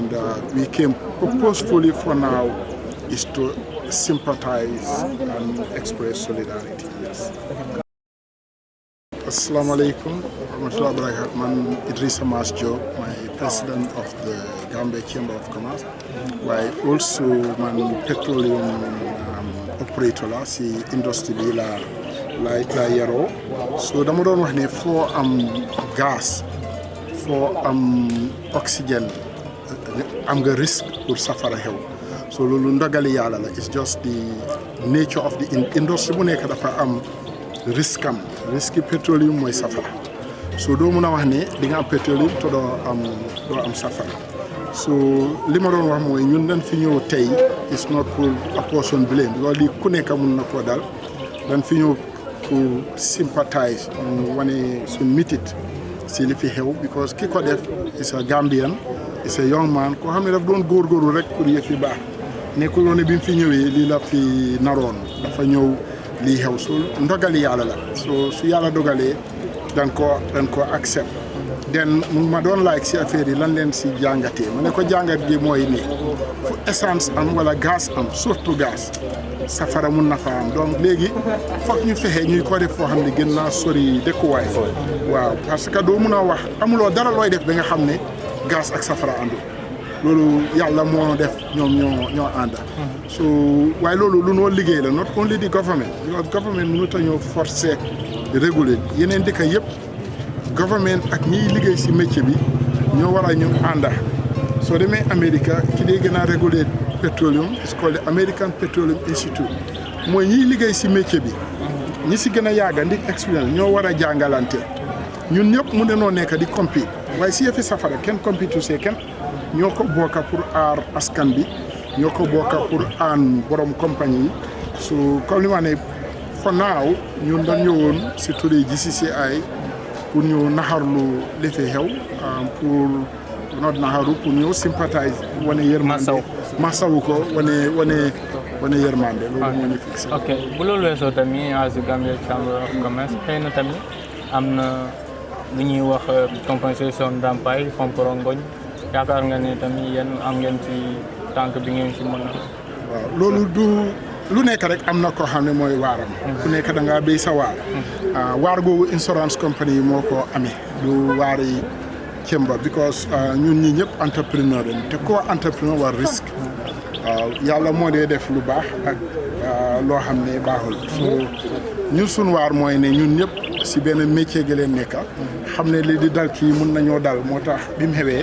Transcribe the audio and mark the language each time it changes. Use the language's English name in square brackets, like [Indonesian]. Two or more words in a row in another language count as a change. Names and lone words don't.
[English] And we came purposefully for now is to sympathize and express solidarity. [Arabic] Yes. السلام عليكم. [English] I'm Idrissa Mas Job, my president of the Gambia Chamber of Commerce. I also [Wolof] man [English] petroleum operator [Wolof] la si industry bi la yero. So dama doon wax ne foo am gas, foo am oxygen, am nga [French] risque pour [Wolof] safara xew. So loolu ndogali yàlla la. [English] It's just the nature of the industry [Wolof] bu nekk dafa am [French] risque pétrolium [Wolof] mooy safara. So doo mën a wax ne di nga am pétrolium te doo am safara. So li ma doon wax mooy ñun dañ fi ñëw tey [English] it's not [Wolof] pour [English] apportion blame because [Wolof] lii ku nekk mun na koo dal. dañ fi ñëw pour sympathize wane suñ mitit si li fi xew because ki ko def [English] is a Gambian, is a young man [Wolof] koo xam ne daf doon góorgóorlu rek pour yëf yi baax. nekkul woon ne bi mu fi ñëwee lii la fi naroon dafa ñëw lii xew su ndogali yàlla la su yàlla dogalee dañ ko accept den ma doon like si affaire yi lan leen si jàngatee ma ne ko jàngat gi mooy ne fu essence am wala gaz am surtout gaz safara mun na fa am donc léegi foog ñu fexe ñuy ko def foo xam ne gën naa sori dëkkuwaay waaw [French] parce que [Wolof] doo mun a wax amuloo dara looy def ba nga xam ne gaz ak safara àndu loolu yàlla moo def ñoom ñoo ànd so waaye loolu lu noo liggéey la [English] not only the government because government [Wolof] mënut a ñoo [French] forcer réguler [Wolof] yeneen dëkk yëpp government ak ñiy liggéey si métier bi ñoo war a ñu ànd soo demee Amérique ki dee gën a réguler [English] petroleum is called [Wolof] the American Petroleum Institute mooy ñiy liggéey si métier bi ñi si gën a yàgga ndik expérience ñoo war a jàngalante ñun ñëpp mu ne noo nekk di compete waaye si yëfi safara kenn compete see kenn ñoo ko bokka pour aar askan bi ñoo ko bokka pour aan borom compagnie yi so comme li ma ne [English] for now [Wolof] ñun dañ ñëwoon si turi GCCI pour ñu naxarlu li fi xew pour not naxaru pour ñëw sympathize wane yërmande masawu ko wane yërmande loolu moo ñu fixé. ok bu loolu weesoo tamit [English] as Gambia Chamber of Commerce [Wolof] xëy na tamit am na lu ñuy wax compensation ndàmpaay fomporongoñ yaakaar nga ne tamit yéen am ngeen ci tànk bi ngeen ci mën a. waaw loolu du lu nekk rek am na koo xam ne mooy waaram. ku nekk da ngaa béy sa waar. waar googu [English] insurance company [Wolof] yi moo ko amee. du waari Chamber because ñun ñi ñëpp entrepreneur lañ te koo entrepreneur war risque. waaw yàlla moo dee def lu baax ak loo xam ne baaxul. so ñun suñu waar mooy ne ñun ñëpp si benn métier gi leen nekk xam ne li di dal kii mun nañoo dal moo tax bi mu xewee.